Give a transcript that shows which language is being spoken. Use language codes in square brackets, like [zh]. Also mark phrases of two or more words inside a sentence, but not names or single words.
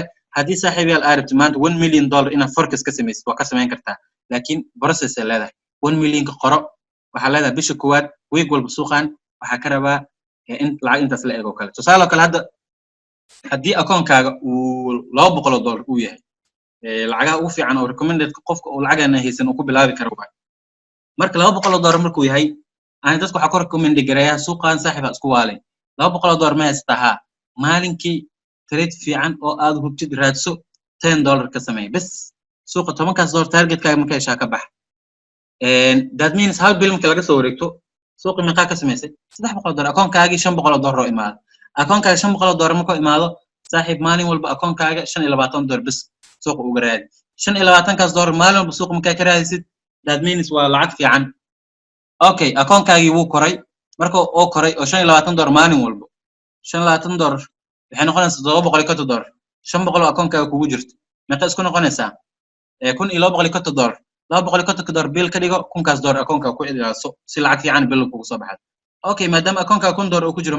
[so] haddii saaxiibayaal aad rabtid maanta $1 milyan inaad forecast ka samaysid waa ka samayn kartaa laakiin process ay leedahay $1 milyan ka qoro waxa leedahay bisha koowaad week walba suuqan waxa ka rabaa in lacag intaas la eego kale tusaale kale hadda haddii account-kaaga uu $200 uu yahay lacagaha ugu fiican oo recommended qofka uu lacagana haysan uu ku bilaabi karo marka $200 markuu yahay aan dadku waxa ku recommend gareeyaa suuqan saaxiiba isku waalay $200 ma haysataa maalinkii trade fiican oo aad hubtid raadso $10 ka samee bas suuqa $10 targetkaaga marka heshaa ka bax [en] that means [so] hal bil marka laga soo wareegto suuqa meeqa ka samaysay $300 akoonkaagii $500 oo imaado akoonkaaga $500 markuu imaado saaxiib maalin walba akoonkaaga $25 bas suuqa uga raadi $25 maalin walba suuqa markaa ka raadisid [en] that means [so] waa lacag fiican okay akoonkaagii wuu koray marka oo koray oo $25 maalin walba $25 waxay noqonaysaa $750 $500 akoonkaaga kugu jirto meeqa isku noqonaysaa $1250 $250 bil ka dhigo $1000 akoonkaaga ku ilaaso si lacag fiican bil kugu soo baxdo okay maadaama akoonkaaga $1000 uu ku jiro